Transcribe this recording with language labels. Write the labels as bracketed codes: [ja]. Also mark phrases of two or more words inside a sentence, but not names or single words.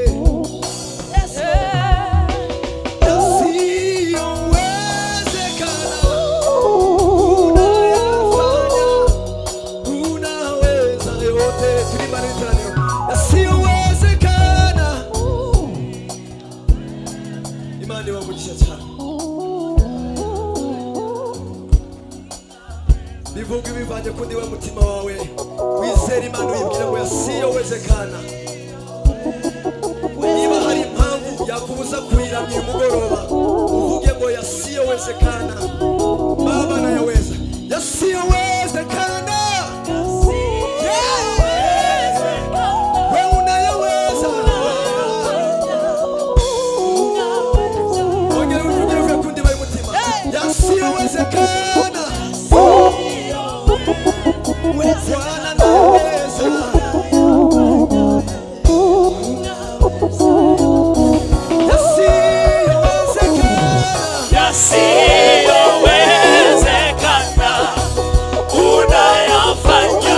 [sw] Yasiyowezekana unayafanya. Unaweza yote. Tulimaliza leo. Yasiyowezekana. [rw] Imani wamugisha cyane. Bivuga ibivanye ku ndiwe mutima wawe. Wizera Imana uyibwira ngo yasiyowezekana. Niba hari impamvu yakubuza kuyiramya uyu mugoroba, uvuge ngo yasiyowezekana. [sw] Baba nayaweza. Yasiyowezekana. Wewe unayaweza. [rw] Ongera uvugire uvuye ku ndiba y'umutima. [sw] Yasiyowezekana. Bwana nayaweza. Yasiyowezekana unayafanya.